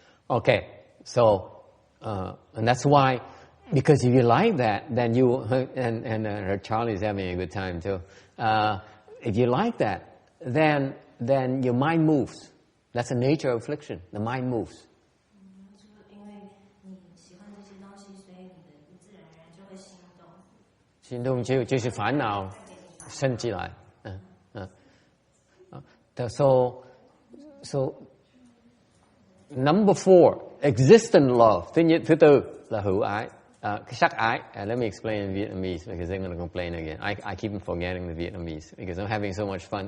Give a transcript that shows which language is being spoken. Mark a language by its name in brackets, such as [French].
[English] Okay, so and that's why, because if you like that, then you and Charlie's having a good time too. If you like that, then your mind moves. That's the nature of affliction. The mind moves. [Chinese] 因为你喜欢这些东西，所以你自然而然就会心动。心动就是烦恼升起来。 [English] So number 4, existent love. [Vietnamese] Thứ tư là hữu ái, cái sắc ái. [English] Let me explain in Vietnamese because they're going to complain again. I keep forgetting the Vietnamese because I'm having so much fun.